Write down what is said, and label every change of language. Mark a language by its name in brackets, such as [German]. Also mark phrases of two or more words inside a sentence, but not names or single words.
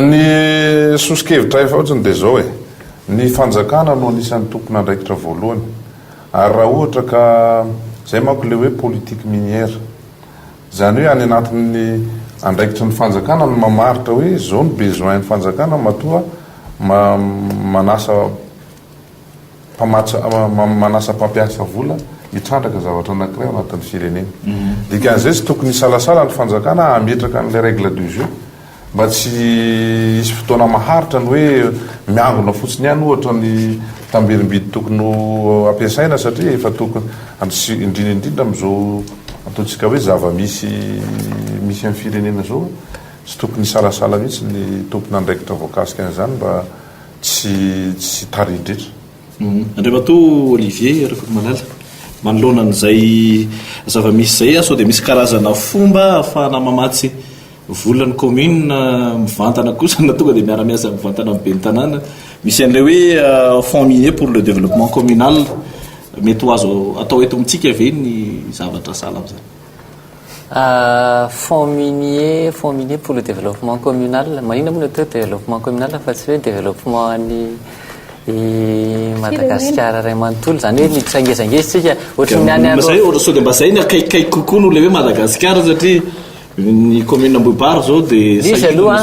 [Malagasy] ny sosikevitra efa ohatrany dia zao ny fanjakana no anisan'ny tompony andraikitra voalohany ary raha ohatra ka zay manko le hoe [French] politique minière [Malagasy] zany hoe any anatin'ny andraikitra ny fanjakana no mamaritra hoe zao ny besoin ny fanjakana matoa manasa mpampiasa vola hitrandraka zavatra anankiray ao anatin'ny firenena dikan'izay tsy tokony salasala ny fanjakana ametraka n'ilay [French] règle du jeu [Malagasy] mba tsy isy fotoana maharitra ny hoe miangona fotsiny ihany ohatra ny tamberim-bidy tokony ampiasaina satria efa tokony indrindra amin'izao ataontsika hoe zava-misy amin'ny firenena zao tsy tokony salasala mihitsy ny tompony andraikitra voakasika an'izany mba tsy taridretra. Andriamatoa Olivier Rakotomalala manoloana an'izay zava-misy zay sao dia misy karazana fomba ahafahana mamatsy volan'ny commune mivantana kosa na tonga dia miara-miasa mivantana amin'ny be ny tanàna misy an'ilay hoe [French] fonds minier pour le développement communal [Malagasy] mety ho azo atao eto amintsika ve ny zavatra sala amin'izany [French] fonds minier pour le développement communal [Malagasy] manina moa natao [French] développement communal [Malagasy] fa tsy hoe développement ny Madagasikara ray manontolo zany hoe mitsangesangezitsika ohatrany zay sao dia mba zay ny akaikikaiky kokoa no le hoe Madagasikara satria ny commune Ambohibary zao dia izy aloha